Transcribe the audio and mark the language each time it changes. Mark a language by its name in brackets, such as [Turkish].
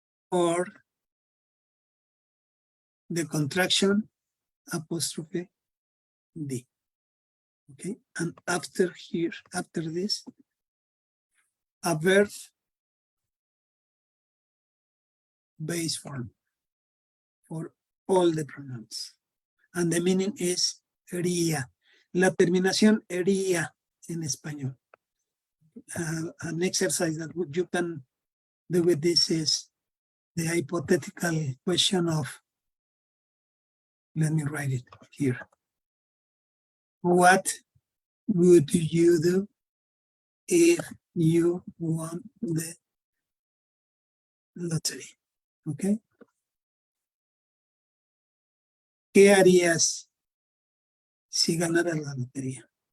[English] Or the contraction, apostrophe D. Okay, and after here, after this, a verb base form for all the pronouns. And the meaning is ría. [Spanish] La terminación ría en español. [English] An exercise that you can do with this is the hypothetical question of, let me write it here. What would you do if you won the lottery? Okay. [Spanish] ¿Qué harías si ganaras la lotería?